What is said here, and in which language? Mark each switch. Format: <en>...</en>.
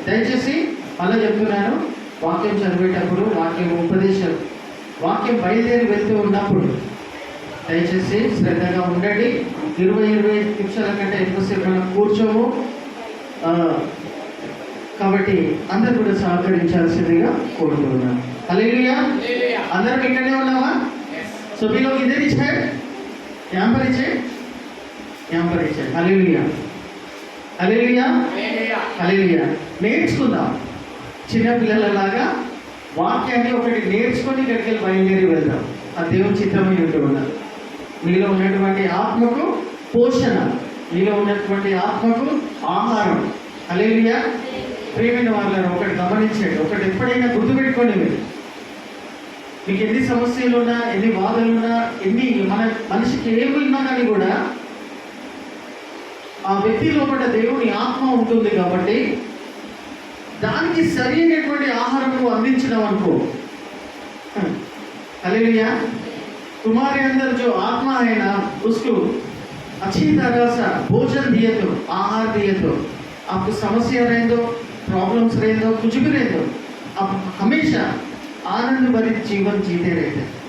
<te>దయచేసి మళ్ళీ చెప్తున్నాను, వాక్యం చదివేటప్పుడు వాక్యం ఉపదేశం వాక్యం బయలుదేరి వెళ్తూ ఉన్నప్పుడు దయచేసి శ్రద్ధగా ఉండండి. 20-25 నిమిషాల కంటే ఎక్కువసేపు మనం కూర్చోము. కాబట్టి అందరూ కూడా సహకరించాల్సిందిగా కోరుతున్నాను. హల్లెలూయా. అందరం ఇక్కడే ఉన్నావా?</te> <hi>सभी लोग इधर ही है, यहाँ पर ही है.</hi> <te>హల్లెలూయా హల్లెలూయా హల్లెలూయా. నేర్చుకుందాం. చిన్నపిల్లలలాగా వాక్యాన్ని ఒకటి నేర్చుకొని ఇక్కడికి బయలుదేరి వెళ్దాం. ఆ దేవుని చిత్తమై ఉంటూ ఉన్నారు. మీలో ఉన్నటువంటి ఆత్మకు పోషణ, మీలో ఉన్నటువంటి ఆత్మకు ఆహారం. హల్లెలూయా. ప్రియమైన వాళ్ళని ఒకటి గమనించండి, ఒకటి ఎప్పుడైనా గుర్తుపెట్టుకోండి. మీకు ఎన్ని సమస్యలు ఉన్నా, ఎన్ని బాధలు ఉన్నా, ఎన్ని మనిషికి ఏమున్నా కానీ కూడా ఆ వ్యక్తి లోపల దేవుని ఆత్మ ఉంటుంది కాబట్టి దానికి సరైనటువంటి ఆహారం నువ్వు అందించడం అనుకో. హల్లెలూయా.</te> <hi>तुम्हारे अंदर जो आत्मा है ना उसको अच्छी तरह से भोजन दिए तो, आहार दिए तो, आपको समस्या रहे दो, प्रॉब्लम्स रहे दो, कुछ भी रहे दो, आप हमेशा आनंद भरित जीवन जीते रहते.</hi>